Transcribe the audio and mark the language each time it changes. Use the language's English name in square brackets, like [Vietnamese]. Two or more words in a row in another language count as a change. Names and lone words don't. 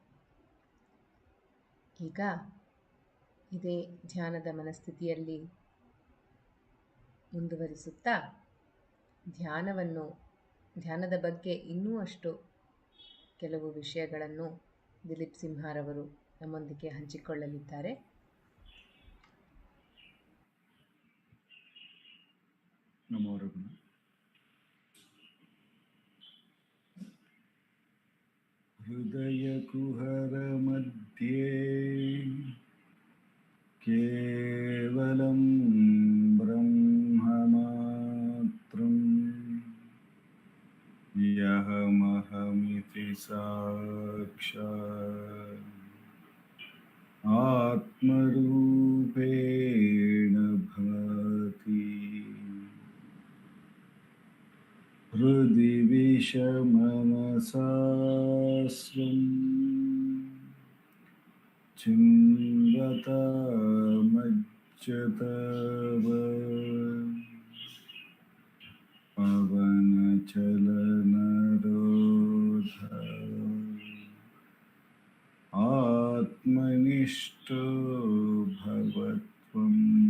[Kannada] ಈಗ ಇದೇ ಧ್ಯಾನದ ಮನಸ್ಥಿತಿಯಲ್ಲಿ ಮುಂದುವರಿಸುತ್ತಾ ಧ್ಯಾನದ ಬಗ್ಗೆ ಇನ್ನೂ ಅಷ್ಟು ಕೆಲವು ವಿಷಯಗಳನ್ನು ದಿಲೀಪ್ ಸಿಂಹಾರವರು ನಮ್ಮೊಂದಿಗೆ ಹಂಚಿಕೊಳ್ಳಲಿದ್ದಾರೆ. [Sanskrit] ನಮೋ ರಮಣ. ಹೃದಯ ಕುಹರ ಮಧ್ಯೆ ಕೇವಲಂ ಬ್ರಹ್ಮ ಮಾತ್ರಂ ಯಹಮಹಮಿತಿ ಸಾಕ್ಷಾತ್ ಆತ್ಮರೂಪೇಣ ಭಾತಿ ಹೃದಿ ವಿಷಮನಸಾಸ್ವಂ ಚಿಂವತಾಮಜ್ಜತವ ಪವನಚಲನರೋಧ ಆತ್ಮನಿಷ್ಠೋ ಭವತ್ವಂ.